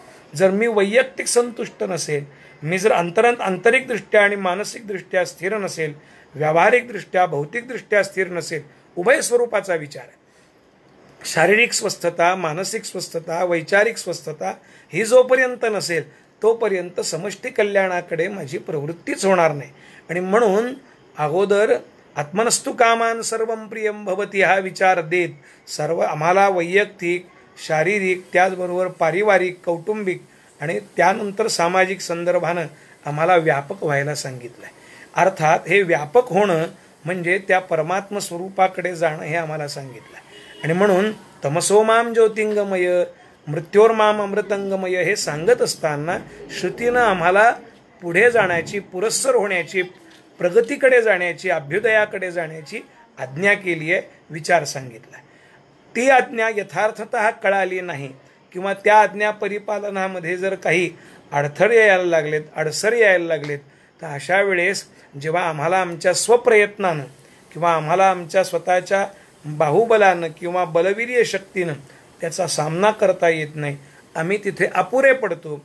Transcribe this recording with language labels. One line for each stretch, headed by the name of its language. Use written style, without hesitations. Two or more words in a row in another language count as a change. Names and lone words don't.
Marathi: जर मी वैयक्तिक संतुष्ट नसेल, मी जर आंतरिकदृष्ट्या आणि मानसिकदृष्ट्या स्थिर नसेल, व्यावहारिकदृष्ट्या भौतिकदृष्ट्या स्थिर नसेल, उभय स्वरूपाचा विचार आहे. शारीरिक स्वस्थता, मानसिक स्वस्थता, वैचारिक स्वस्थता ही जोपर्यंत नसेल तोपर्यंत समष्टी कल्याणाकडे माझी प्रवृत्तीच होणार नाही. आणि म्हणून अगोदर
Sanskrit: आत्मनस्तु कामान सर्वं प्रियं भवती
Marathi: हा विचार देत सर्व आम्हाला वैयक्तिक, शारीरिक, त्याचबरोबर पारिवारिक, कौटुंबिक आणि त्यानंतर सामाजिक संदर्भानं आम्हाला व्यापक व्हायला सांगितलं आहे. अर्थात हे व्यापक होणं म्हणजे त्या परमात्म स्वरूपाकडे जाणं हे आम्हाला सांगितलं आहे. आणि म्हणून
Sanskrit: तमसो माम ज्योतिंगमय मृत्योर्माम अमृतंगमय
Marathi: हे सांगत असताना श्रुतीनं आम्हाला पुढे जाण्याची, पुरस्सर होण्याची, प्रगतीकडे जाण्याची, अभ्युदयाकडे जाण्याची आज्ञा केली आहे, विचार सांगितला. ती आज्ञा यथार्थतः कळाली नाही किंवा त्या आज्ञा परिपालनामध्ये जर काही अडथळे यायला लागलेत, अडसरी यायला लागलेत, तर अशा वेळेस जेव्हा आम्हाला आमच्या स्वप्रयत्नानं किंवा आम्हाला आमच्या स्वतःच्या बाहुबलानं किंवा बलवीर्य शक्तीनं त्याचा सामना करता येत नाही, आम्ही तिथे अपुरे पडतो.